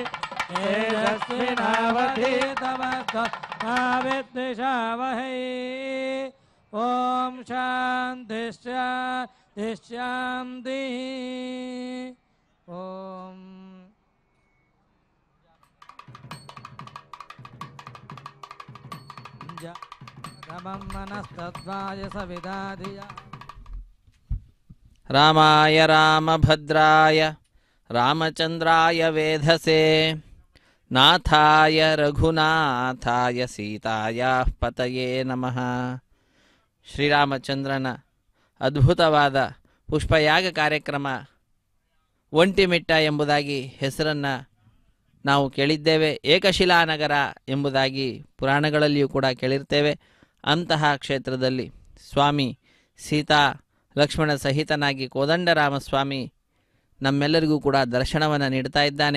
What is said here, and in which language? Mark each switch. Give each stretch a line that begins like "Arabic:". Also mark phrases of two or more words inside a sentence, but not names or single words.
Sanskrit: यस्मिन्नावधीतमस्तु मा विद्विषावहै ॐ शान्ति शान्ति शान्तिः ॐ समं मनस्तद्वाय सविदाधिया रामाय रामभद्राय रामचन्द्राय वेधसे नाथाय रघुनाथाय सीतायाः पतये नमः.
Kannada: ಶ್ರೀರಾಮಚಂದ್ರನ ಅದ್ಭುತವಾದ ಪುಷ್ಪಯಾಗ ಕಾರ್ಯಕ್ರಮ ಒಂಟಿಮಿಟ್ಟ ಎಂಬುದಾಗಿ ಹೆಸರನ್ನು ನಾವು ಕೇಳಿದ್ದೇವೆ. ಏಕಶಿಲಾನಗರ ಎಂಬುದಾಗಿ ಪುರಾಣಗಳಲ್ಲಿಯೂ ಕೂಡ ಕೇಳಿರ್ತೇವೆ. ಅಂತಹ ಕ್ಷೇತ್ರದಲ್ಲಿ ಸ್ವಾಮಿ ಸೀತಾ ಲಕ್ಷ್ಮಣ ಸಹಿತನಾಗಿ ಕೋದಂಡರಾಮಸ್ವಾಮಿ ನಮ್ಮೆಲ್ಲರಿಗೂ ಕೂಡ ದರ್ಶನವನ್ನು ನೀಡ್ತಾ ಇದ್ದಾನೆ.